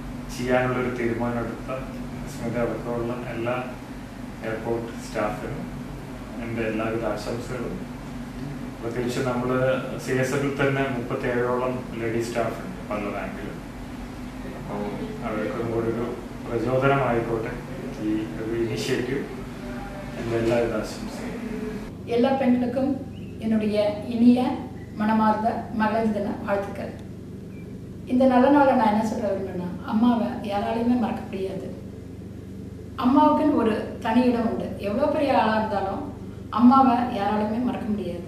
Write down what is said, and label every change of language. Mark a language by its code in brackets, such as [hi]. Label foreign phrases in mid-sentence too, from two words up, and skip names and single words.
[ml] ചെയ്യാനുള്ളൊരു തീരുമാനമെടുത്ത സ്മിത അടക്കമുള്ള എല്ലാ എയർപോർട്ട് സ്റ്റാഫിനും എൻ്റെ എല്ലാവിധ ആശംസകളും. പ്രത്യേകിച്ച് നമ്മൾ CSFിൽ തന്നെ 37ഓളം ലേഡീസ് സ്റ്റാഫ് ഉണ്ട് പല റാങ്കിലും. അപ്പോൾ അവർക്കും കൂടി ഒരു പ്രചോദനമായിക്കോട്ടെ ഈ ഒരു ഇനിഷ്യേറ്റീവ്. എൻ്റെ എല്ലാവിധ ஆசம்சையும். [ta] எல்லா பெண்களுக்கும் என்னுடைய இனிய மனமார்ந்த மகளிர் தின வாழ்த்துக்கள். இந்த நல்ல நாளை நான் என்ன சொல்ல விரும்புகிறேன்னா, அம்மாவை யாராலையுமே மறக்க முடியாது. அம்மாவுக்குன்னு ஒரு தனி இடம் உண்டு. எவ்வளோ பெரிய ஆளாக இருந்தாலும் அம்மாவை யாராலையுமே மறக்க முடியாது.